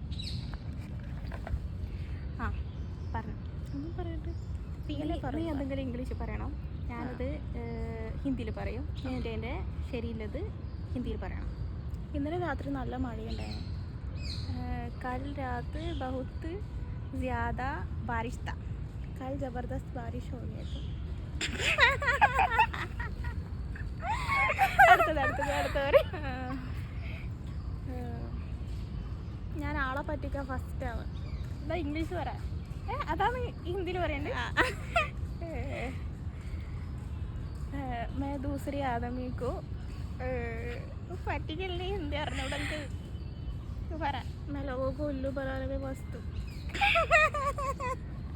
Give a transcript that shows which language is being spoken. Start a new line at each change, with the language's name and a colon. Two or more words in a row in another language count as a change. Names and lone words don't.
Malayalam: ആ പറഞ്ഞു. ഒന്നും പറയട്ടെ. നീ എന്തെങ്കിലും ഇംഗ്ലീഷ് പറയണം, ഞാനത് ഹിന്ദിയിൽ പറയും. എൻ്റെ ശരിയുള്ളത് ഹിന്ദിയിൽ പറയണം. ഇന്നലെ രാത്രി നല്ല മഴയുണ്ടായിരുന്നു.
Hindi: कल रात बहुत ज़्यादा बारिश था. कल ज़बरदस्त बारिश हो गया था.
Malayalam: അടുത്തത് ഞാൻ ആളെ പറ്റിക്കാൻ ഫസ്റ്റാണ്. എന്താ ഇംഗ്ലീഷ് പറ? അതാണ് ഹിന്ദിയിൽ പറയണ്ടേ?
Hindi: मैं दूसरे आदमी को
Malayalam: പറ്റിക്കല്ലേ ഹിന്ദി അറിഞ്ഞൂടെ എനിക്ക്? പറ.
Hindi: मैं लोगों को उल्लू बनाने में मस्त हूँ.